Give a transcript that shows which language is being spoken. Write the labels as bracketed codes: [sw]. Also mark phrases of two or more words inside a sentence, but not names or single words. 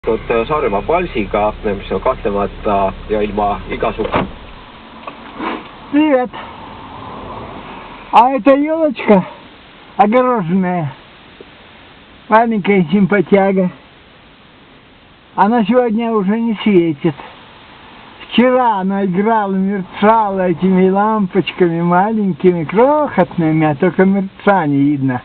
[et] Saaremaa Palsiga, mis on kahtlemata ja ilma igasuguse. [ru] Привет. А это елочка огороженная, маленькая симпатяга. Она сегодня уже не светит. Вчера она играла, мерцала этими лампочками маленькими, крохотными, а только мерца не видно.